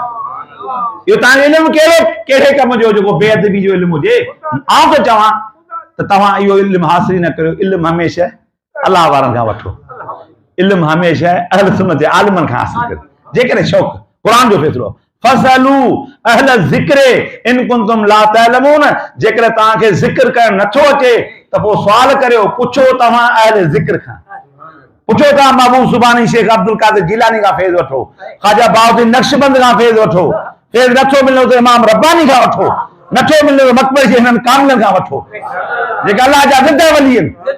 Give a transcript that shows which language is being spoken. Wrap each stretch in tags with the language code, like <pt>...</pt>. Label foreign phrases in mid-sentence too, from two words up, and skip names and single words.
<sd>इहो तव्हांजो इल्मु कहिड़े कम जो जेको बेअदबी जो इल्मु हुजे? आउं त चवां त तव्हां इहो इल्मु हासिल न करियो। इल्मु हमेशह अलाह वारनि खां वठो, इल्मु हमेशह अहल सुन्नत जे आलिमनि खां हासिल करियो। जेकॾहिं शौक़ु, क़ुरान जो फ़ैसिलो,</sd> <ar>فاسألوا أهل الذكر إن كنتم لا تعلمون,</ar> <sd>जेकॾहिं तव्हांखे ज़िक्र करणु नथो अचे त पोइ सुवाल करियो, पुछो तव्हां अहल ज़िक्र खां, पुछो तव्हां महबूब सुबानी, शेख अब्दुल कादिर जिलानी खां फैज़ वठो, ख्वाजा बहाउद्दीन नक्शबंद खां फैज़ वठो। फैज़ नथो मिलंदो त इमाम रब्बानी खां वठो, नथो मिलंदो त मकबर जे हिननि कामिलनि खां वठो, जेके अलाह जा ज़िद वली आहिनि।</sd>